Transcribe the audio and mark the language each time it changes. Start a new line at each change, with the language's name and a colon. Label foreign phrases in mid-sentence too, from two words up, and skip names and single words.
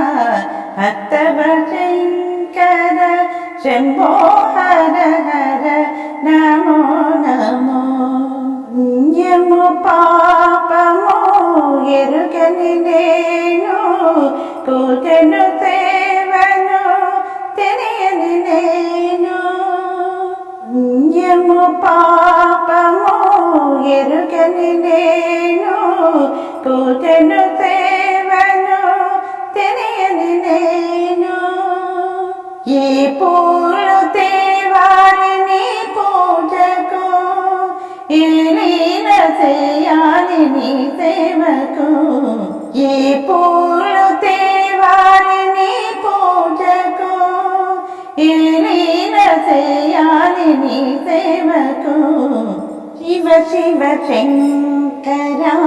Sanskrit: भक्तवशंकर शंभो हर हर नमो नमो
Telugu: పుణ్యము పాపము ఎరుగని నేను పూజను సేవను తెలియని నేను పుణ్యము పాపము ఎరుగని నేను పూజను సేవను తెలియని నేను ఈ పూలు తేవాలి నీ పూజకు ఈ లీల చేయాలి నీ సేవకు ఈ పూలు తేవాలి నీ పూజకు ఈ లీల చేయాలి నీ సేవకు శివ శివ శంకర